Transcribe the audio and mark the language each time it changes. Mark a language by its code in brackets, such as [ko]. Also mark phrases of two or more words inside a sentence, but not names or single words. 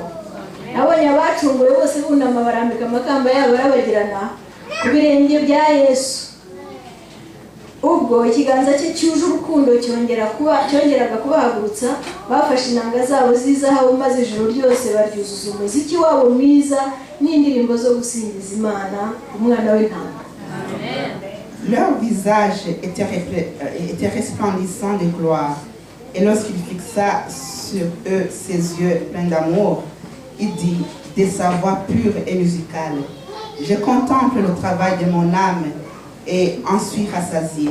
[rw] Nabonye abacunguwe bose bunama barambika amakamba yabo barabagirana ku birenge bya Yesu. Ubwo ikiganza cye cyuje urukundo cyongeraga kubahagurutsa, bafashe inanga zabo z'izahabu maze ijoro ryose baryuzuza umuziki wabo mwiza n'indirimbo zo gusingiza Imana, umwana w'intama. [fr] Leur visage était resplendissant de gloire, et lorsqu'il fixa sur eux ses yeux pleins d'amour, il dit de sa voix pure et musicale, « Je contemple le travail de mon âme et en suis rassasié.